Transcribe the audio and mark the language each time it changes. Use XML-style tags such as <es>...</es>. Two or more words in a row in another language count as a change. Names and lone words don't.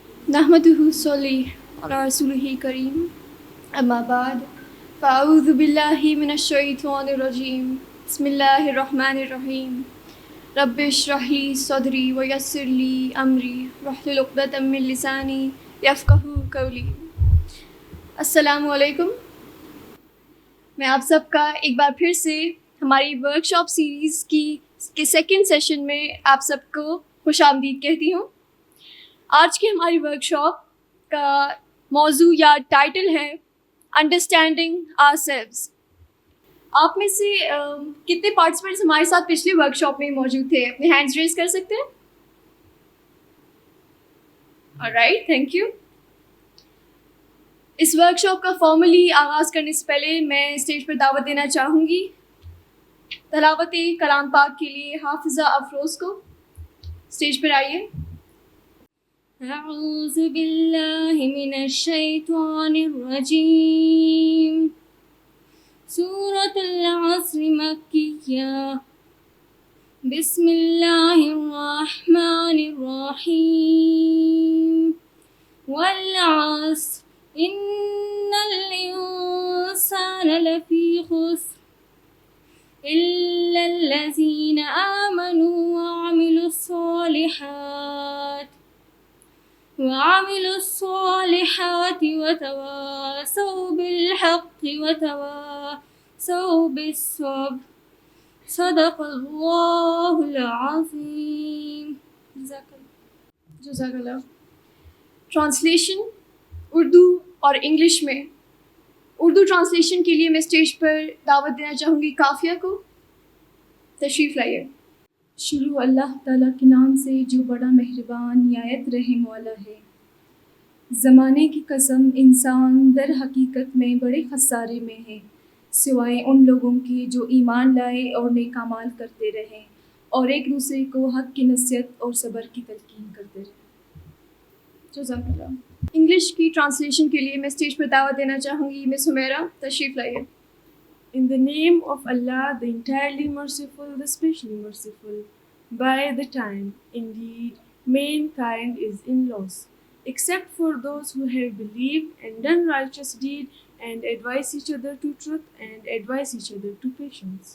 <ar>نحمده نصلي على رسوله الكريم أما بعد فأعوذ بالله من الشيطان الرجيم بسم الله الرحمن الرحيم رب اشرح لي صدري ويسر لي أمري واحلل عقدة من لساني يفقهوا قولي. السلام عليكم.</ar> <ur>میں آپ سب کا ایک بار پھر سے ہماری</ur> <en>workshop series</en> <ur>کے</ur> <en>second session</en> <ur>میں آپ سب کو خوش آمدید کہتی ہوں. آج کی ہماری ورکشاپ کا موضوع یا ٹائٹل ہے</ur> <en>understanding ourselves.</en> <ur>آپ میں سے کتنے پارٹیسیپنٹس ہمارے ساتھ پچھلی ورکشاپ میں موجود تھے? اپنے</ur> <en>hands raise</en> <ur>کر سکتے ہیں?</ur> <en>All right, thank you.</en> <ur>اس ورکشاپ کا فارملی آغاز کرنے سے پہلے میں اسٹیج پر دعوت دینا چاہوں گی تلاوت کلام پاک کے لیے حافظہ افروز کو. اسٹیج پر آئیے.</ur> <ar>أعوذ بالله من الشيطان الرجيم. سورة العصر مكية. بسم الله الرحمن الرحيم. والعصر إن الإنسان لفي خسر إلا الذين آمنوا وعملوا الصالحات وتواصوا بالحق وتواصوا بالصبر. صدق الله العظيم. जज़ाकल्लाह।</ar> <ur>ٹرانسلیشن اردو اور انگلش میں. اردو ٹرانسلیشن کے لیے میں اسٹیج پر دعوت دینا چاہوں گی کافیہ کو. تشریف لائیے. شروع اللہ تعالیٰ کے نام سے جو بڑا مہربان نہایت رحم والا ہے. زمانے کی قسم انسان در حقیقت میں بڑے خسارے میں ہے سوائے ان لوگوں کے جو ایمان لائے اور نیک اعمال کرتے رہیں اور ایک دوسرے کو حق کی نصیحت اور صبر کی تلقین کرتے رہیں.</ur> <ar>जज़ाकल्लाह।</ar> <ur>انگلش کی ٹرانسلیشن کے لیے میں اسٹیج پر دعوت دینا چاہوں گی مس حمیرا. تشریف لائیے.</ur> <en>In the name of Allah, the entirely merciful, the specially merciful. By the time, indeed, mankind is in loss, except for those who have believed and done righteous deed and advise each other to truth and advise each other to patience.</en>